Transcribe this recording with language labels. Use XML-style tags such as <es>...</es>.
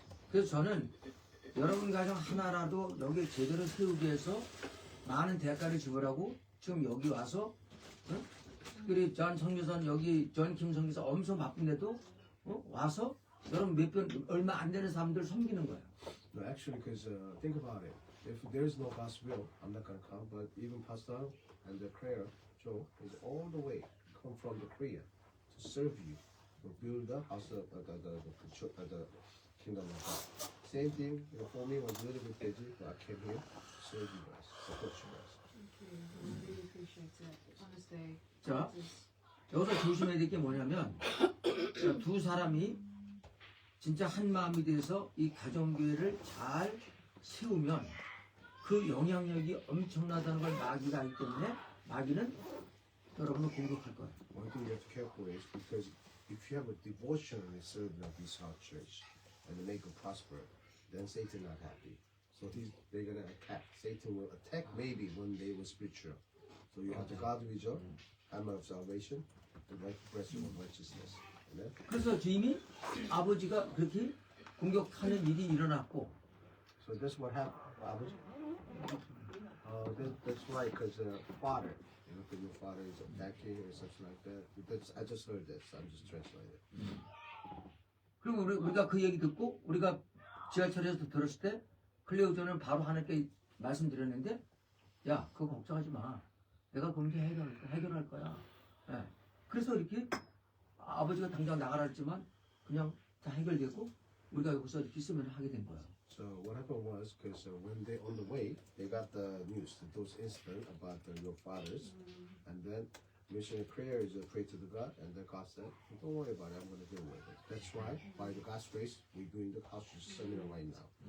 <ko>그래서 저는 여러분 가정 하나라도 여기 제대로 세우기 위해서 많은 대가를 지불하고 지금 여기 와서 그리고 전 성교선 여기 전 김성교사 엄청 바쁜데도 와서 여러분 얼마 안 되는 사람들 섬기는 거예요.</ko> <en>No, actually, because think about it. If there is no God's will, I'm not going to come. But even Pastor and the prayer, Joe, is all the way come from the Korea to serve you, to build the house of the kingdom of God. Same thing, for me, was a little bit busy, but I came here to serve you guys, support you guys. Thank you. I really appreciate it. Honestly.</en> <ko>자,</ko> <en>This-</en> <ko>여기서 조심해야 될 게 뭐냐면 두 사람이 진짜 한 마음이 돼서 이 가정교회를 잘 세우면 그 영향력이 엄청나다는 걸 마귀가 알기 때문에 마귀는 여러분을 공격할 거예요.</ko> <en>One thing you have to be careful is because if you have a devotion and serving of this house church and to make it prosper, then Satan not happy. So they're gonna attack. Satan will attack maybe one day with spiritual. So you have to guard with your hammer of salvation, the right breast of righteousness. Amen.</en> <ko>그래서 주임이 아버지가 그렇게 공격하는 일이 일어났고</ko> <en>So that's what happened. Abuji? That's right, because father, because your father is attacking or something like that. I just heard this. I'm just translating.</en> <ko>그리고 우리가 그 얘기 듣고 우리가 지하철에서 들었을 때 클레오전은 바로 하나님께 말씀드렸는데 야 그거 걱정하지 마. 내가 그 문제 해결할 거야. 예. 그래서 이렇게 아버지가 당장 나가라 했지만 그냥 다 해결되고 우리가 여기서 이렇게 있으면 하게 된 거예요.</ko> <en>So what happened was, because when they on the way, they got the news, those incidents about your fathers, and then missionary prayer is pray to the God, and then God said, "Don't worry about it. I'm going to deal with it." That's why, by the God's grace, we're doing the house seminar right now.</en>